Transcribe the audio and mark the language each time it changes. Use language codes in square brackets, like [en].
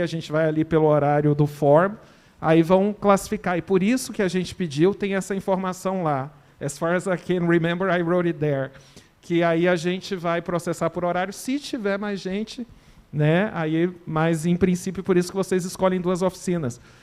[pt] A gente vai ali pelo horário do form, aí vão classificar. E por isso que a gente pediu, tem essa informação lá. [en] As far as I can remember, I wrote it there. [pt] Que aí a gente vai processar por horário, se tiver mais gente, né? Aí, mas em princípio, por isso que vocês escolhem 2 oficinas.